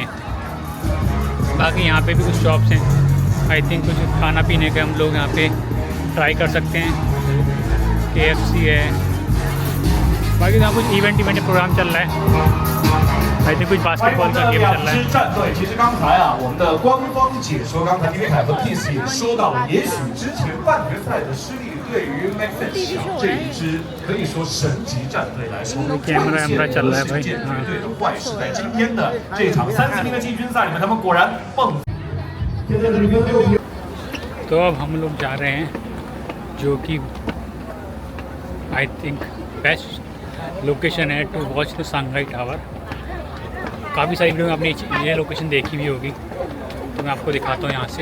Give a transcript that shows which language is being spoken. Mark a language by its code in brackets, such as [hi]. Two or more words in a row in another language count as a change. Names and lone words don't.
[hi] बाकी यहाँ पे भी कुछ शॉप्स हैं, [en] I think [hi] कुछ खाना पीने के हम लोग यहाँ पे ट्राई कर सकते हैं। KFC है, बाकी यहाँ कुछ [en] event program [hi] चल रहा है। [en] I think [hi] कुछ बास्केटबॉल का गेम चल रहा है। [zh] 战队，其实刚才啊，我们的官方解说，刚才丁伟凯和 Peace 也说到，也许之前半决赛的失利对于 Maxence 这一支可以说神级战队来说， [hi] कैमरा चल रहा है भाई। [zh] 绝对的坏事。在今天的这场30名的季军赛里面，他们果然蹦。 [hi] तो अब हम लोग जा रहे हैं, जो कि [en] I think best location [hi] है [en] to watch the Shanghai Tower. [hi] काफ़ी सारी वीडियो में आपने ये लोकेशन देखी भी होगी, तो मैं आपको दिखाता हूँ यहाँ से।